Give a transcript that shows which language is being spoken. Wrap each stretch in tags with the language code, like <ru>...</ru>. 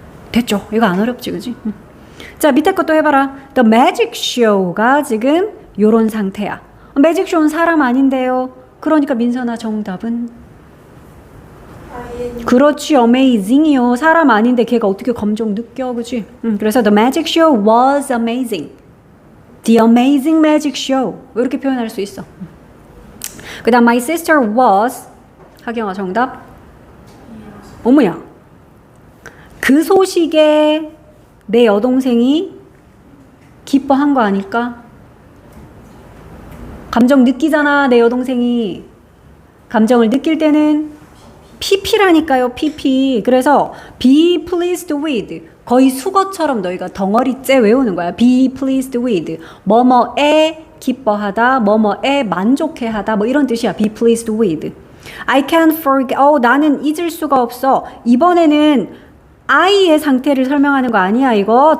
<ko>됐죠? 이거 안 어렵지, 그지? 자, 밑에 것도 해봐라.</ko> <en>The magic show</en> <ko>가 지금 요런 상태야. 매직 쇼는 사람 아닌데요. 그러니까 민선아 정답은 그렇지, amazing이요. 사람 아닌데 걔가 어떻게 감정 느껴, 그지? 그래서</ko> <en>the magic show was amazing. The amazing magic show.</en> <ko>이렇게 표현할 수 있어. 그 다음</ko> <en>my sister was</en> <ko>하경아 정답. 어머야. 그 소식에 내 여동생이 기뻐한 거 아닐까? 감정 느끼잖아, 내 여동생이. 감정을 느낄 때는 PP라니까요, PP. 그래서</ko> <en>be pleased with.</en> <ko>거의 수거처럼 너희가 덩어리째 외우는 거야.</ko> <en>be pleased with.</en> <ko>뭐뭐에 기뻐하다, 뭐뭐에 만족해하다, 뭐 이런 뜻이야.</ko> <en>be pleased with. I can't forget.</en> <ko>나는 잊을 수가 없어. 이번에는 I의 상태를 설명하는 거 아니야, 이거.</ko>